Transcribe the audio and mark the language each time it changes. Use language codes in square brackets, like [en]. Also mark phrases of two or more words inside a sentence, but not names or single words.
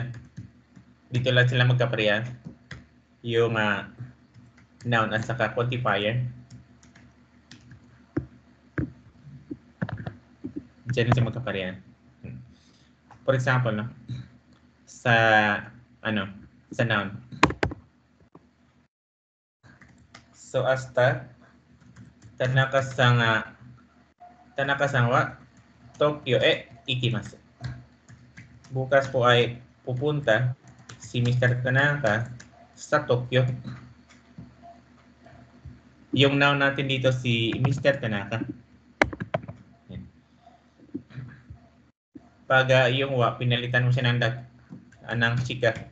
[tl] Dito lang sila magkapareha. Yung noun at saka quantifier. Diyan sila magkapareha. [en] For example, [tl] no? Sa noun. [ja] So 明日田中は東京行きます. [tl] Bukas po ay pupunta si Mr. Tanaka sa Tokyo. Yung noun natin dito si Mr. Tanaka. Pag yung wa, pinalitan mo siya ng chika.